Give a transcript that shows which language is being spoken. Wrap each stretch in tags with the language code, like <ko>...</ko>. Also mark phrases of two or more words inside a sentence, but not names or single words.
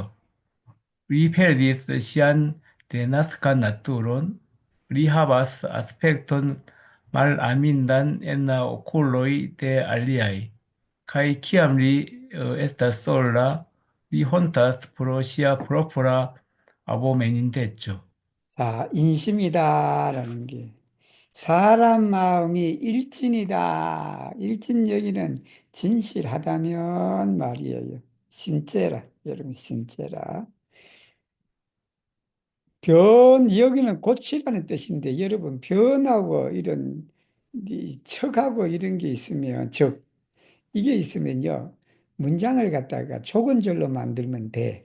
<eo>Li perdis sian denaskan naturon, li havas aspekton malamindan en la okuloj de aliaj, kaj kiam li estas sola, li hontas pro sia propra abomeninteco.</eo> <ko>자, 인심이다라는 게 사람 마음이 일진이다. 일진 여기는 진실하다면 말이에요. 신체라, 여러분, 신체라. 여기는 고치라는 뜻인데, 여러분, 변하고 이런, 이 척하고 이런 게 있으면, 이게 있으면요, 문장을 갖다가 조건절로 만들면 돼.</ko>